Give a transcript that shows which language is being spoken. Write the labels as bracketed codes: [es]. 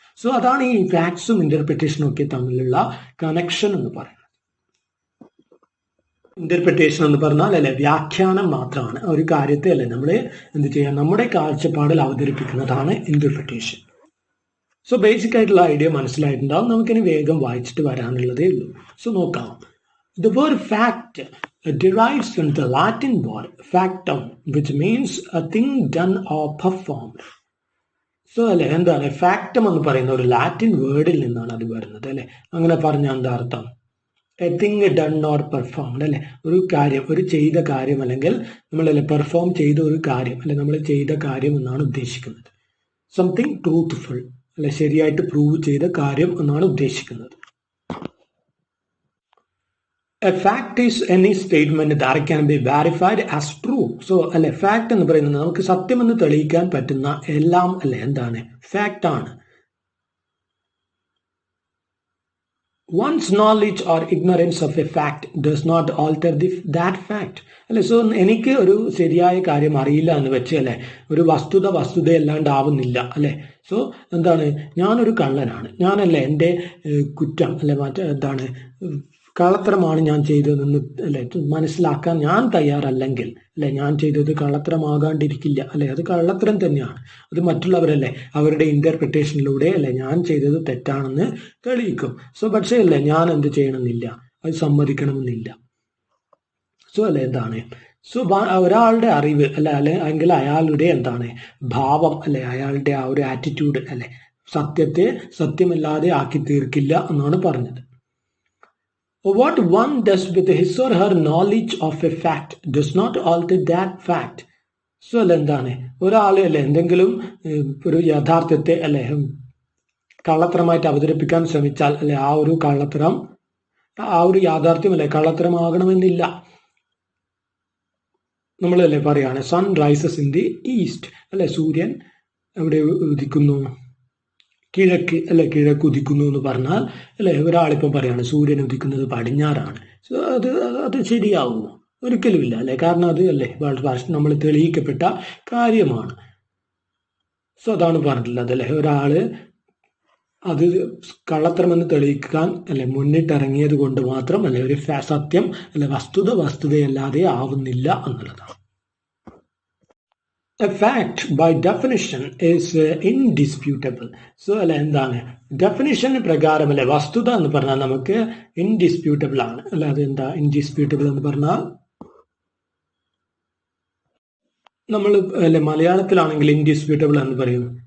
[ml] So അതാണ് ഈ ഫാക്ട്സും ഇന്റർപ്രിട്ടേഷനും ഒക്കെ തമ്മിലുള്ള കണക്ഷൻ എന്ന് പറയുന്നത്. ഇന്റർപ്രിട്ടേഷൻ എന്ന് പറഞ്ഞാൽ അല്ലെ വ്യാഖ്യാനം മാത്രമാണ്. ഒരു കാര്യത്തെ അല്ലെ നമ്മൾ എന്ത് ചെയ്യാം നമ്മുടെ കാഴ്ചപ്പാടിൽ അവതരിപ്പിക്കുന്നതാണ് ഇന്റർപ്രിട്ടേഷൻ. സോ ബേസിക് ആയിട്ടുള്ള ഐഡിയ മനസ്സിലായിട്ടുണ്ടാവും. നമുക്കിനി വേഗം വായിച്ചിട്ട് വരാനുള്ളതേ ഉള്ളൂ. സോ നോക്കാം. [en] The word fact derives from the Latin word factum, which means a thing done or performed. [ml] So അല്ലെ എന്താണ് ഫാക്ടം എന്ന് പറയുന്ന ഒരു ലാറ്റിൻ വേർഡിൽ നിന്നാണ് അത് വരുന്നത് അല്ലെ. അങ്ങനെ പറഞ്ഞാൽ എന്താ അർത്ഥം? [en] a thing done or performed [ml] അല്ലെ. ഒരു കാര്യം, ഒരു ചെയ്ത കാര്യം അല്ലെങ്കിൽ നമ്മളല്ലേ പെർഫോം ചെയ്ത ഒരു കാര്യം അല്ലെ നമ്മൾ ചെയ്ത കാര്യം എന്നാണ് ഉദ്ദേശിക്കുന്നത്. [en] something truthful [ml] അല്ലെ ശരിയായിട്ട് പ്രൂവ് ചെയ്ത കാര്യം എന്നാണ് ഉദ്ദേശിക്കുന്നത്. [en] A fact is any statement that can be verified as true. [ml] So അല്ലെ ഫാക്ട് എന്ന് പറയുന്നത് നമുക്ക് സത്യമെന്ന് തെളിയിക്കാൻ പറ്റുന്ന എല്ലാം അല്ലെ എന്താണ് ഫാക്ട് ആണ്. [en] One's knowledge or ignorance of a fact does not alter that fact. [ml] അല്ലെ. സോ എനിക്ക് ഒരു ശരിയായ കാര്യം അറിയില്ല എന്ന് വെച്ച് അല്ലെ ഒരു വസ്തുതയല്ലാണ്ടാവുന്നില്ല അല്ലെ. സോ എന്താണ് ഞാനൊരു കള്ളനാണ്, ഞാനല്ലേ എൻ്റെ കുറ്റം അല്ലെ എന്താണ് കള്ളത്തരമാണ് ഞാൻ ചെയ്തതെന്ന് അല്ലെ മനസ്സിലാക്കാൻ ഞാൻ തയ്യാറല്ലെങ്കിൽ അല്ലെ ഞാൻ ചെയ്തത് കള്ളത്തരമാകാണ്ടിരിക്കില്ല അല്ലെ. അത് കള്ളത്തരം തന്നെയാണ്. അത് മറ്റുള്ളവരല്ലേ അവരുടെ ഇന്റർപ്രിട്ടേഷനിലൂടെ അല്ലെ ഞാൻ ചെയ്തത് തെറ്റാണെന്ന് തെളിയിക്കും. സോ പക്ഷേ അല്ലെ ഞാൻ എന്ത് ചെയ്യണമെന്നില്ല, അത് സമ്മതിക്കണമെന്നില്ല. സോ അല്ലെ എന്താണ് സോ ഒരാളുടെ അറിവ് അല്ലെങ്കിൽ അയാളുടെ എന്താണ് ഭാവം അല്ലെ അയാളുടെ ആ ഒരു ആറ്റിറ്റ്യൂഡ് അല്ലെ സത്യത്തെ സത്യമല്ലാതെ ആക്കി തീർക്കില്ല എന്നാണ് പറഞ്ഞത്. [en] What one does with his or her knowledge of a fact does not alter that fact. [ml] So അല്ല എന്താണ് ഒരാൾ അല്ലെ എന്തെങ്കിലും ഒരു യാഥാർത്ഥ്യത്തെ അല്ലെ കള്ളത്തരമായിട്ട് അവതരിപ്പിക്കാൻ ശ്രമിച്ചാൽ അല്ലെ ആ ഒരു കള്ളത്തരം ആ ഒരു യാഥാർത്ഥ്യം അല്ലെ കള്ളത്തരമാകണമെന്നില്ല. നമ്മളല്ലേ പറയാണ് [en] sun rises in the east [ml] അല്ലെ, സൂര്യൻ എവിടെ ഉദിക്കുന്നു, കിഴക്ക് അല്ലെ, കിഴക്ക് ഉദിക്കുന്നു എന്ന് പറഞ്ഞാൽ അല്ലെ ഒരാളിപ്പം പറയാണ് സൂര്യൻ ഉദിക്കുന്നത് പടിഞ്ഞാറാണ്. സോ അത് ശരിയാവുമോ? ഒരിക്കലുമില്ല അല്ലെ, കാരണം അത് അല്ലെ നമ്മൾ തെളിയിക്കപ്പെട്ട കാര്യമാണ്. സോ അതാണ് പറഞ്ഞിട്ടുള്ളത് അല്ലെ, ഒരാള് അത് കള്ളത്തരമെന്ന് തെളിയിക്കാൻ അല്ലെ മുന്നിട്ടിറങ്ങിയത് കൊണ്ട് മാത്രം അല്ലെ ഒരു സത്യം അല്ലെ വസ്തുതയല്ലാതെ ആവുന്നില്ല എന്നുള്ളതാണ്. [en] A fact by definition is indisputable. [ml] So അല്ലെ എന്താണ് ഡെഫിനിഷൻ പ്രകാരം അല്ലെ വസ്തുത എന്ന് പറഞ്ഞാൽ നമുക്ക് ഇൻഡിസ്പ്യൂട്ടബിൾ ആണ് അല്ലെ. അത് എന്താ ഇൻഡിസ്പ്യൂട്ടബിൾ എന്ന് പറഞ്ഞാൽ നമ്മൾ അല്ലെ മലയാളത്തിലാണെങ്കിൽ ഇൻഡിസ്പ്യൂട്ടബിൾ എന്ന് പറയും.